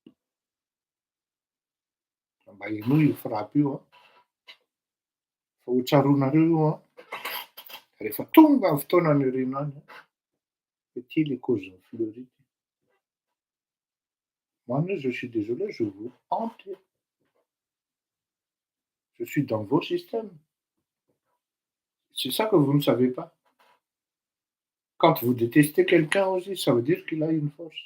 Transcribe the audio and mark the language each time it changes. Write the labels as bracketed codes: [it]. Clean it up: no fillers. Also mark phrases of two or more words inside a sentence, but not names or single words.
[mg] mba heno io frapo io fa ho tsaroanareo io rehefa tonga ny fotoanany reno any hoe ty le causen'ny fleurite. [fr] Moi je suis désolé, je vous hante. Je suis dans vos systèmes. C'est ça que vous ne savez pas. Quand vous détestez quelqu'un aussi, ça veut dire qu'il a une force.